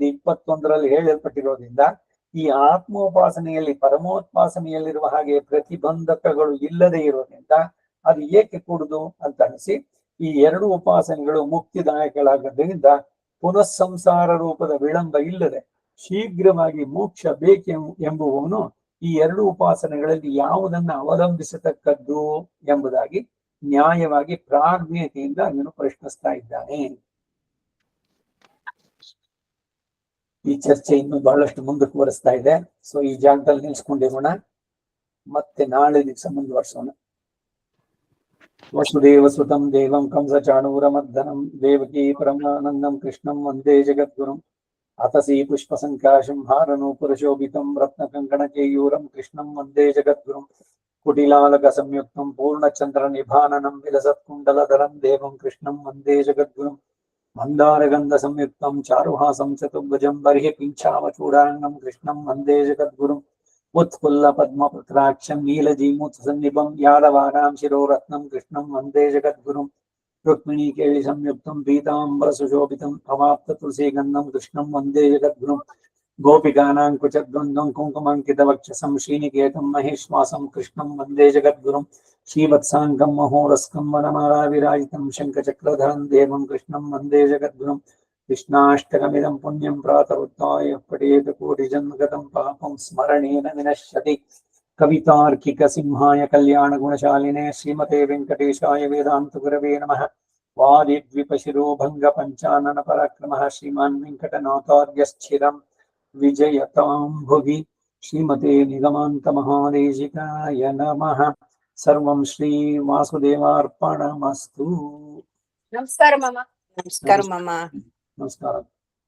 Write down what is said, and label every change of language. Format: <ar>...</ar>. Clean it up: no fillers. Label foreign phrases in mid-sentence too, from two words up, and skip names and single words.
<kn>21ರಲ್ಲಿ ಹೇಳಲ್ಪಟ್ಟಿರೋದ್ರಿಂದ ಈ ಆತ್ಮೋಪಾಸನೆಯಲ್ಲಿ ಪರಮೋಪಾಸನೆಯಲ್ಲಿರುವ ಹಾಗೆ ಪ್ರತಿಬಂಧಕಗಳು ಇಲ್ಲದೆ ಇರೋದ್ರಿಂದ ಅದು ಏಕೆ ಕೂಡುದು ಅಂತ ಅನಿಸಿ, ಈ 2 ಉಪಾಸನೆಗಳು ಮುಕ್ತಿದಾಯಕಗಳಾಗೋದ್ರಿಂದ ಪುನಃ ಸಂಸಾರ ರೂಪದ ವಿಳಂಬ ಇಲ್ಲದೆ ಶೀಘ್ರವಾಗಿ ಮೋಕ್ಷ ಎಂಬುವವನು ಈ 2 ಉಪಾಸನೆಗಳಲ್ಲಿ ಯಾವುದನ್ನ ಅವಲಂಬಿಸತಕ್ಕದ್ದು ಎಂಬುದಾಗಿ ನ್ಯಾಯವಾಗಿ ಪ್ರಾಜ್ಞತೆಯಿಂದ ಅವನು ಪ್ರಶ್ನಿಸ್ತಾ ಇದ್ದಾನೆ. ಈ ಚರ್ಚೆ ಇನ್ನು ಬಹಳಷ್ಟು ಮುಂದುವರಿಸ್ತಾ ಇದೆ. ಸೊ ಈ ಜಾಗದಲ್ಲಿ ನಿಲ್ಸ್ಕೊಂಡಿರೋಣ, ಮತ್ತೆ ನಾಳೆ ದಿವಸ ಮುಂದುವರ್ಸೋಣ.</kn> <sa>ವಸುದೇವ ಸುತಂ ದೇವಂ ಕಂಸ ಚಾಣೂರಮರ್ದನಂ ದೇವಕೀ ಪರಮಾನಂದಂ ಕೃಷ್ಣಂ ವಂದೇ ಜಗದ್ಗುರುಂ ಅತಸಿ ಪುಷ್ಪ ಸಂಕಾಶಂ ಹಾರನೂಪುರಶೋಭಿತಂ ರತ್ನಕಂಕಣಕೇಯೂರಂ ಕೃಷ್ಣಂ ವಂದೇ ಜಗದ್ಗುರುಂ ಕುಟಿಲಾಲಕ ಸಂಯುಕ್ತಂ ಪೂರ್ಣಚಂದ್ರ ನಿಭಾನನಂ ವಿಲಸತ್ಕುಂಡಲಧರಂ ದೇವಂ ಕೃಷ್ಣಂ ವಂದೇ ಜಗದ್ಗುರುಂ ಮಂದಾರಗಂಧ ಸಂಯುಕ್ತಂ ಚಾರುಹಾಸಂ ಚತುರ್ಭುಜಂ ಬರ್ಹಿ ಪಿಂಚಾವಚೂಡಾಂಗಂ ಕೃಷ್ಣಂ ವಂದೇ ಜಗದ್ಗುರುಂ ಉತ್ಫುಲ್ಲ ಪದ್ಮಪತ್ರಾಕ್ಷಂ ನೀಲಜೀಮೂತ ಸನ್ನಿಭಂ ಯಾದವಾನಾಂ ಶಿರೋರತ್ನಂ ಕೃಷ್ಣಂ ವಂದೇ ಜಗದ್ಗುರುಂ ರುಕ್ಮಿಣೀ ಕೇಳಿ ಸಂಯುಕ್ತಂ ಪೀತಾಂಬರ ಸುಶೋಭಿತಂ ಅವಾಪ್ತ ತುಳಸೀಗಂಧಂ ಕೃಷ್ಣಂ ವಂದೇ ಜಗದ್ಗುರುಂ ಗೋಪಿಕಾನಾಂ ಕುಚದ್ವಂದ್ವಂ ಕುಂಕುಮಾಂಕಿತ ವಕ್ಷಸಂ ಶ್ರೀನಿಕೇತಂ ಮಹೇಶ್ವಾಸಂ ಕೃಷ್ಣಂ ವಂದೇ ಜಗದ್ಗುರುಂ ಶ್ರೀವತ್ಸಾಂಗಂ ಮಹೋರಸ್ಕಂ ವನಮಾಲಾ ವಿರಾಜಿತಂ ಶಂಖಚಕ್ರಧರಂ ದೇವಂ ಕೃಷ್ಣಂ ವಂದೇ ಜಗದ್ಗುರುಂ ಕೃಷ್ಣಾಷ್ಟಕಮಿದಂ ಪುಣ್ಯಂ ಪ್ರಾತರುತ್ಥಾಯ ಪಠೇತ ಕೋಟಿಜನ್ಮಗತಂ ಪಾಪಂ ಸ್ಮರಣೇನ ವಿನಶ್ಯತಿ. ಕವಿತಾರ್ಕಿಕ ಸಿಂಹಾಯ ಕಲ್ಯಾಣ ಗುಣಶಾಲಿನೇ ಶ್ರೀಮತೆ ವೆಂಕಟೇಶಾಯ ವೇದಾಂತ ಗುರವೇ ನಮಃ. ವಾದಿದ್ವಿಪಶಿರೋ ಭಂಗ ಪಂಚಾನನ ಪರಾಕ್ರಮಃ ಶ್ರೀಮಾನ್ ವೆಂಕಟನಾಥಾರ್ಯಶ್ಚಿರಂ ವಿಜಯತಾಂ ಭುವಿ. ಶ್ರೀಮತೆ ನಿಗಮಾಂತ ಮಹಾದೇಶಿಕಾಯ ನಮಃ. ಸರ್ವಂ ಶ್ರೀ ವಾಸುದೇವಾರ್ಪಣಮಸ್ತು.</sa> <kn>ನಮಸ್ಕಾರ ಮಾಮ. ನಮಸ್ಕಾರ.</kn>